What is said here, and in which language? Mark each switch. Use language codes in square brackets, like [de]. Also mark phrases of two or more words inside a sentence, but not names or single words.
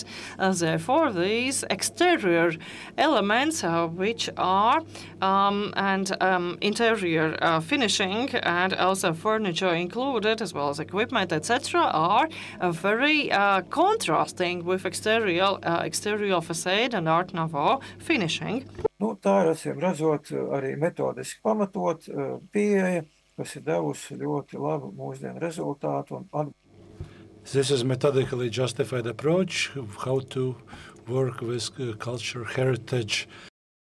[en] Therefore, these exterior elements, which are interior finishing and also furniture included, as well as equipment, etc., are very contrasting with exterior facade and Art Nouveau finishing. [lv] Nu, tā ir, acīm redzot, arī metodiski pamatot pieeja, kas ir devusi ļoti labu mūsdienu rezultātu. [en] This is methodically justified approach of how to work with culture heritage